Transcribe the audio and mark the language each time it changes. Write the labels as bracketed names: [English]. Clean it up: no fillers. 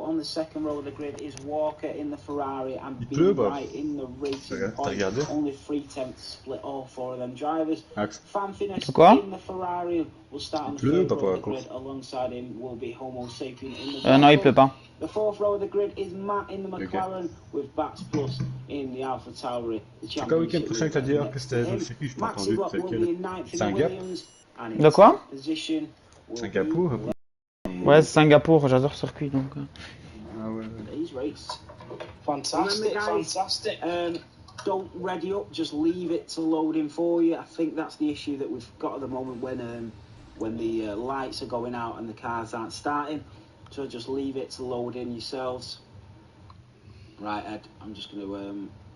[English] On the second row of the grid is Walker in the Ferrari and B right in the racing point. Only 3/10 split all 4 of them drivers. Fanfiness in the Ferrari will start on the third row of the grid. Alongside him will be Homo Sapien in the [French] non, il pleut pas. [English] The 4th row of the grid is Matt in the McLaren with Bats Plus in the Alpha Tauri. [French] C'est quand le week-end prochain que t'as dit que c'était dans le circuit, je t'ai entendu. C'est un gap. De quoi? Singapour. Ouais, c'est Singapour, j'adore ce circuit donc. Ah ouais. [English] Fantastic, fantastic. don't ready up, just leave it to loading for you. I think that's the issue that we've got at the moment when the lights are going out and the cars aren't starting. So just leave it to load in yourselves. Right, Ed, I'm just going to...